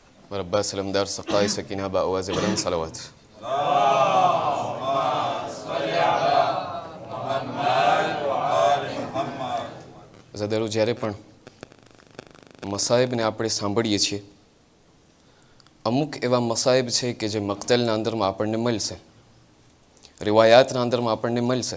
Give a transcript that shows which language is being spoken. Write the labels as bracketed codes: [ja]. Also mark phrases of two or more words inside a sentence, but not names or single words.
[ur] اور عباس علمدار سقائی سکینہ با آواز بلند صلوات. [gu] ઝાદારો જ્યારે પણ મસાયબને આપણે સાંભળીએ છીએ, અમુક એવા મસાયબ છે કે જે મક્તલના અંદરમાં આપણને મળશે, રિવાયાતના અંદરમાં આપણને મળશે.